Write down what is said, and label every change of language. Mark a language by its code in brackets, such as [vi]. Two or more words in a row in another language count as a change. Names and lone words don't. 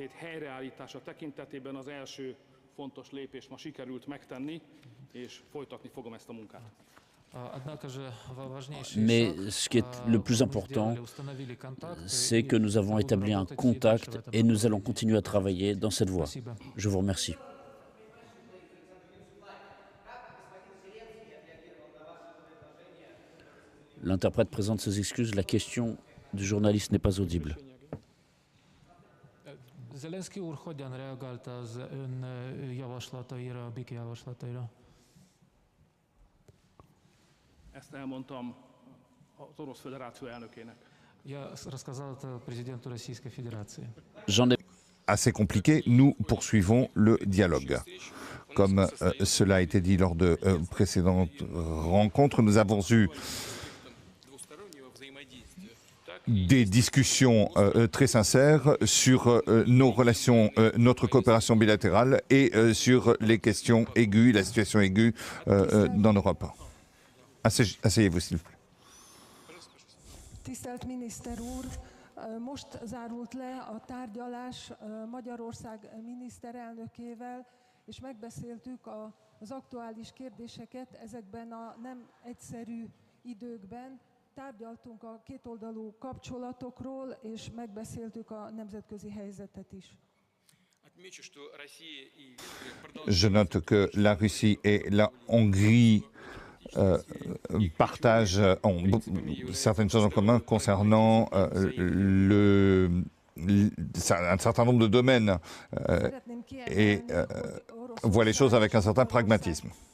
[fr] Mais ce qui est le plus important, c'est que nous avons établi un contact et nous allons continuer à travailler dans cette voie. Je vous remercie. L'interprète présente ses excuses. La question du journaliste n'est pas audible. [hu] Zelenszky úr hogyan reagált az ön javaslataira, a békejavaslataira? Ezt elmondtam az Orosz Föderáció elnökének. [fr] J'en ai Assez compliqué, nous poursuivons le dialogue. Comme cela a été dit lors de précédentes rencontres, nous avons eu des discussions très sincères sur nos relations, notre coopération bilatérale et sur les questions aiguës, la situation aiguë dans l'Europe. Asseyez-vous, s'il vous plaît. [hu] Tisztelt miniszter úr, most zárult le a tárgyalás Magyarország miniszterelnökével, és megbeszéltük az aktuális kérdéseket ezekben a nem egyszerű időkben. Tárgyaltunk a kétoldalú kapcsolatokról, és megbeszéltük a nemzetközi helyzetet is. [fr] Je note que la Russie et la Hongrie partagent certaines choses en commun concernant un certain nombre de domaines et voient les choses avec un certain pragmatisme.